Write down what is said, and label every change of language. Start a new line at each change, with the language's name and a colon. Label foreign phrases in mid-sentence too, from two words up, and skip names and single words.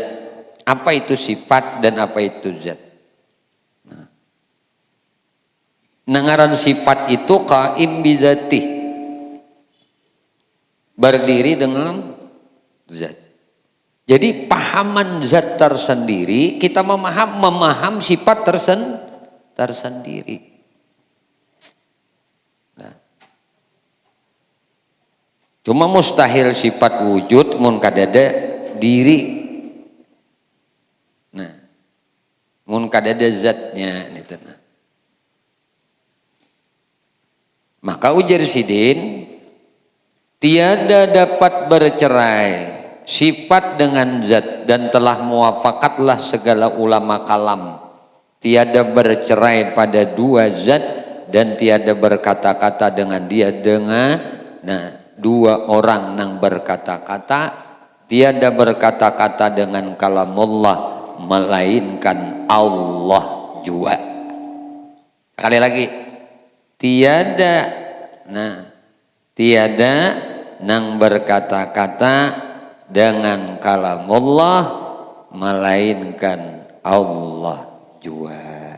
Banjar: Apa itu sifat dan apa itu zat? Nah, nangaran sifat itu
Arabic: قائم بذاته,
Banjar: berdiri dengan zat. Jadi pahaman zat tersendiri, kita memaham sifat tersendiri. Nah, cuma mustahil sifat wujud mun kadada diri. Nah, mun kadada zatnya gitu.
Malay: Nah, Maka ujar Sidin, tiada dapat bercerai sifat dengan zat, dan telah muwafaqatlah segala ulama kalam, tiada bercerai pada dua zat dan tiada berkata-kata dengan dia dengan dua orang nang berkata-kata, tiada berkata-kata dengan kalamullah melainkan Allah jua.
Banjar: Sekali lagi, tiada tiada nang berkata-kata dengan kalamullah melainkan Allah jua.